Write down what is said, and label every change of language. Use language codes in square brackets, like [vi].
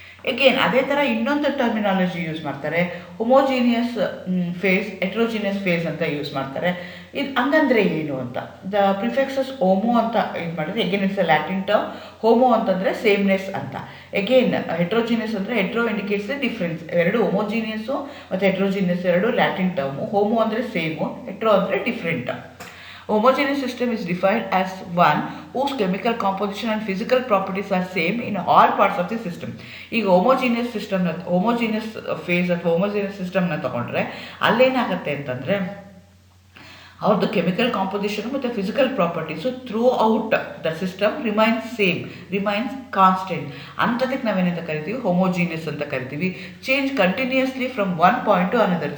[kn] Again ಅದೇ ಥರ ಇನ್ನೊಂದು ಟರ್ಮಿನಾಲಜಿ ಯೂಸ್ ಮಾಡ್ತಾರೆ, ಹೊಮೋಜಿನಿಯಸ್ ಫೇಸ್, ಹೆಟ್ರೋಜಿನಿಯಸ್ ಫೇಸ್ ಅಂತ ಯೂಸ್ ಮಾಡ್ತಾರೆ. ಇದು ಹಂಗಂದರೆ ಏನು ಅಂತ? ದ ಪ್ರಿಫೆಕ್ಸಸ್ ಹೋಮೋ ಅಂತ ಇದು ಮಾಡಿದ್ರೆ, [en] Again it's a Latin term. [kn] Homo ಅಂತಂದರೆ ಸೇಮ್ನೆಸ್ ಅಂತ. ಎಗೇನ್ ಹೆಟ್ರೋಜಿನಿಯಸ್ ಅಂದರೆ [en] Hetero indicates the difference. [kn] ಎರಡು ಹೊಮೋಜಿನಿಯಸ್ಸು ಮತ್ತು ಹೆಟ್ರೋಜಿನಿಯಸ್ ಎರಡು ಲ್ಯಾಟಿನ್ ಟರ್ಮು. ಹೋಮೋ ಅಂದರೆ ಸೇಮು, ಹೆಟ್ರೋ ಅಂದರೆ different. [en] Homogeneous system is defined as one whose chemical composition and physical properties are same in all parts of the system. [kn] ಈಗ homogeneous ಸಿಸ್ಟಮ್ನ, homogeneous face ಅಥವಾ homogeneous ಸಿಸ್ಟಮ್ನ ತೊಗೊಂಡ್ರೆ ಅಲ್ಲೇನಾಗುತ್ತೆ ಅಂತಂದರೆ ಅವ್ರದ್ದು ಕೆಮಿಕಲ್ ಕಾಂಪೋಸಿಷನ್ ಮತ್ತು physical properties [en] Throughout the system remains constant. [kn] ಅಂಥದಕ್ಕೆ ನಾವೇನಂತ ಕರಿತೀವಿ? ಹೋಮೋಜಿನಿಯಸ್ ಅಂತ ಕರಿತೀವಿ. [en] Change continuously from one point to another.